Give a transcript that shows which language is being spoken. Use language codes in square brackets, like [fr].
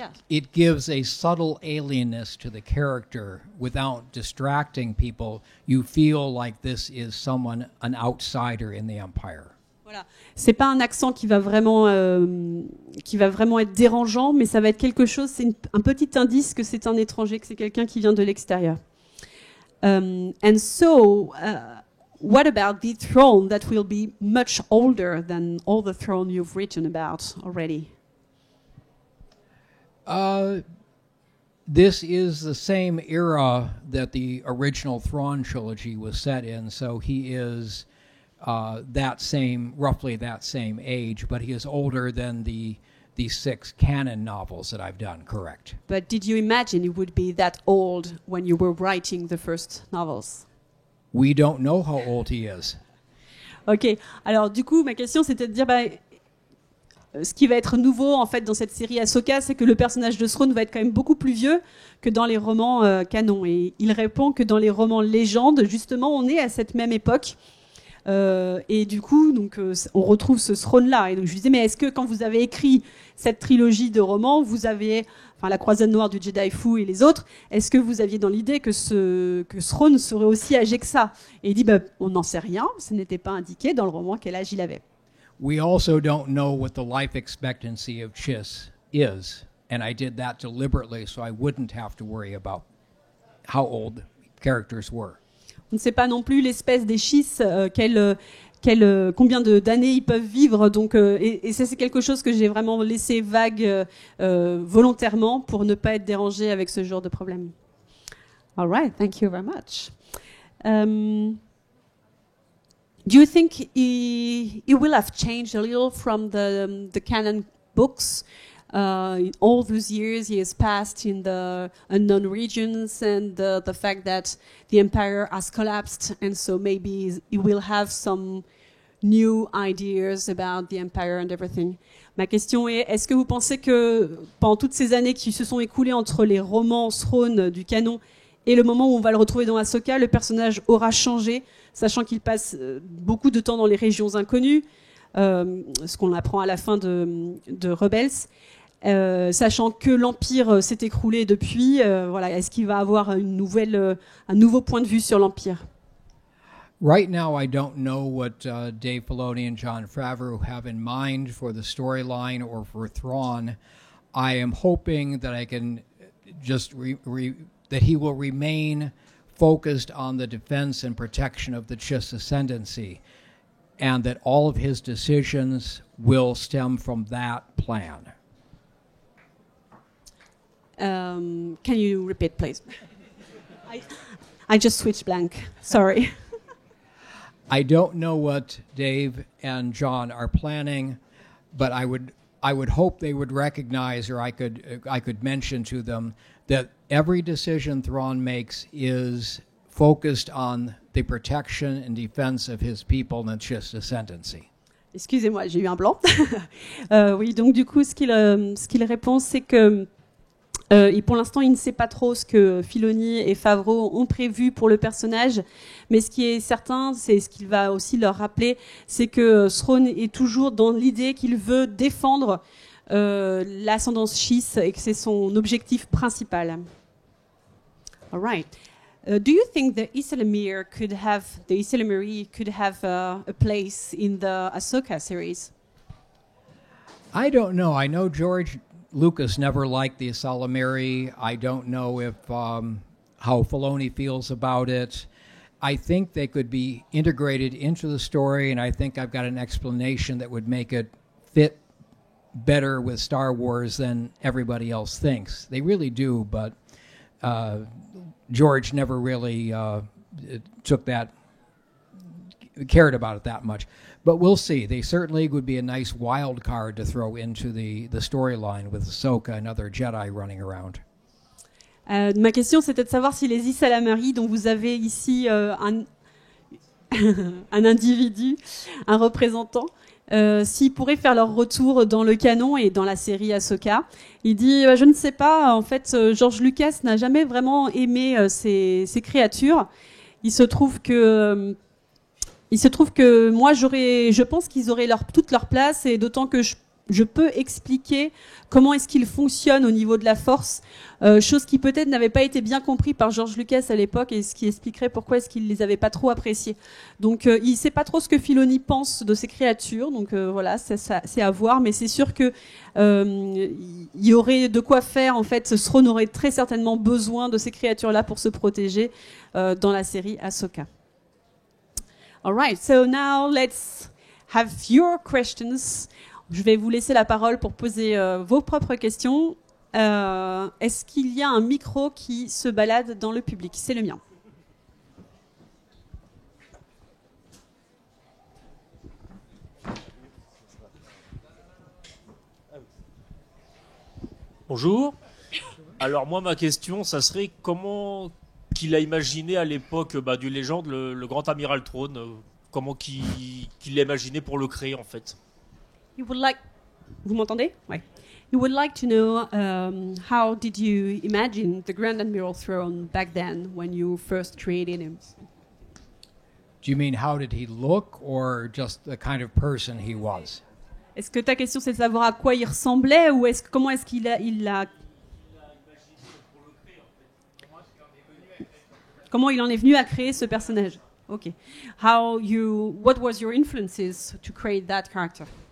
[en] It gives a subtle alienness to the character without distracting people. You feel like this is an outsider in the Empire. [fr] Voilà, c'est pas un accent qui va vraiment être dérangeant, mais ça va être quelque chose. C'est un petit indice que c'est un étranger, que c'est quelqu'un qui vient de l'extérieur. [en] And so, what about the Throne that will be much older than all the Throne you've written about already? This is the same era that the original Thrawn trilogy was set in, so he is roughly that same age, but he is older than the 6 canon novels that I've done, correct? But did you imagine he would be that old when you were writing the first novels? We don't know how old he is. [fr] Ok, alors du coup, ma question c'était de dire, ce qui va être nouveau en fait dans cette série Ahsoka, c'est que le personnage de Thrawn va être quand même beaucoup plus vieux que dans les romans canon. Et il répond que dans les romans légendes, justement, on est à cette même époque. Et du coup, on retrouve ce Thrawn-là. Et donc je lui disais, mais est-ce que quand vous avez écrit cette trilogie de romans, vous avez, la Croisade Noire du Jedi Fou et les autres, est-ce que vous aviez dans l'idée que Thrawn serait aussi âgé que ça? Et il dit, on n'en sait rien, ce n'était pas indiqué dans le roman quel âge il avait. [en] We also don't know what the life expectancy of Chiss is, and I did that deliberately so I wouldn't have to worry about how old characters were. [fr] On ne sait pas non plus l'espèce des Chiss, combien d'années ils peuvent vivre. Donc, et ça, c'est quelque chose que j'ai vraiment laissé vague volontairement pour ne pas être dérangé avec ce genre de problème. [en] All right, thank you very much. Do you think he will have changed a little from the canon books? In all those years he has passed in the unknown regions, and the fact that the empire has collapsed, and so maybe he will have some new ideas about the empire and everything. [fr] Ma question est-ce que vous pensez que pendant toutes ces années qui se sont écoulées entre les romans Thrawn du canon et le moment où on va le retrouver dans Ahsoka, le personnage aura changé, sachant qu'il passe beaucoup de temps dans les régions inconnues, ce qu'on apprend à la fin de Rebels? sachant que l'Empire s'est écroulé depuis. Voilà, est-ce qu'il va avoir un nouveau point de vue sur l'Empire? [en] Right now, I don't know what Dave Filoni and Jon Favreau have in mind for the storyline or for Thrawn. I am hoping that I can just that he will remain focused on the defense and protection of the Chiss ascendancy, and that all of his decisions will stem from that plan. Can you repeat, please? I just switched blank. Sorry. I don't know what Dave and John are planning, but I would hope they would recognize, or I could mention to them, that every decision Thrawn makes is focused on the protection and defense of his people and the Chiss ascendancy. [fr] Excusez-moi, j'ai eu un blanc. Oui, donc du coup, ce qu'il répond, c'est que pour l'instant, il ne sait pas trop ce que Filoni et Favreau ont prévu pour le personnage, mais ce qui est certain, c'est ce qu'il va aussi leur rappeler, c'est que Thrawn est toujours dans l'idée qu'il veut défendre l'ascendance Chiss et que c'est son objectif principal. [en] All right. Do you think the Islamiri could have a place in the Ahsoka series? I don't know. I know George Lucas never liked the Islamiri. I don't know if how Filoni feels about it. I think they could be integrated into the story, and I think I've got an explanation that would make it fit better with Star Wars than everybody else thinks. They really do, but George never really cared about it that much. But we'll see. They certainly would be a nice wild card to throw into the storyline with Ahsoka and other Jedi running around. [fr] Ma question, c'était de savoir si les Islamari, dont vous avez ici un individu, un représentant, s'ils pourraient faire leur retour dans le canon et dans la série Ahsoka. Il dit, je ne sais pas, en fait, George Lucas n'a jamais vraiment aimé ces créatures. Il se trouve que moi, je pense qu'ils auraient toute leur place, et d'autant que je peux expliquer comment est-ce qu'ils fonctionnent au niveau de la force, chose qui peut-être n'avait pas été bien compris par George Lucas à l'époque, et ce qui expliquerait pourquoi est-ce qu'il les avait pas trop appréciés. Donc il sait pas trop ce que Filoni pense de ces créatures, donc voilà, c'est à voir, mais c'est sûr que il y aurait de quoi faire. En fait, Thrawn aurait très certainement besoin de ces créatures-là pour se protéger dans la série Ahsoka. [en] All right, so now let's have your questions. [fr] Je vais vous laisser la parole pour poser vos propres questions. Est-ce qu'il y a un micro qui se balade dans le public? C'est le mien. Bonjour. Alors moi, ma question, ça serait comment qu'il a imaginé à l'époque du Légende le grand amiral Thrawn, comment qu'il l'a imaginé pour le créer en fait. Vous m'entendez? Ouais. [en] You would like to know how did you imagine the Grand Admiral Thrawn back then when you first created him? Do you mean how did he look, or just the kind of person he was? [fr] Est-ce que ta question c'est de savoir à quoi il ressemblait, ou comment est-ce qu'il a comment il en est venu à créer ce personnage? [en] Okay. What was your influences to create that character?